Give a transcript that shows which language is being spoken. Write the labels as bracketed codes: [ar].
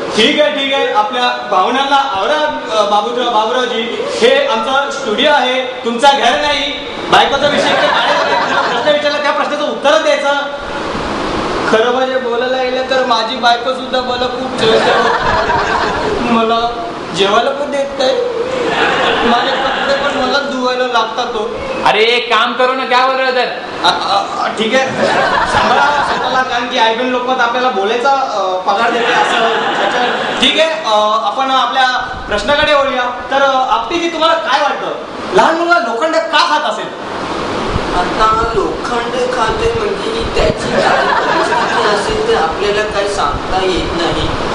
[mr] ठीक आहे, आपल्या भावनांना आवरा बाबूरावजी, हे आमचं स्टुडिओ आहे, तुमचा घर नाही। बायकोचा विषय प्रश्न विचारला, त्या प्रश्नाचं उत्तर द्यायचं। खरं म्हणजे बोलायला गेलं तर माझी बायको सुद्धा मला खूप छळते, मला जेवायला पण देत नाही, माझे कपडे पण मला धुवायला लागतात तो। [hi] अरे एक काम करो ना, क्या बोल रहे हो? [mr] ठीक आहे, सांभाळा स्वतःला, कारण की आयबीएन लोकमत आपल्याला बोलायचा पगार देते असं। ठीक आहे, आपण आपल्या प्रश्नाकडे वळूया। तर आपटीजी, तुम्हाला काय वाटतं, लहान मुलगा लोखंड का खात असेल? आता लोखंड खाते म्हणजे त्याची काय परिस्थिती असेल तर आपल्याला काय सांगता येत नाही।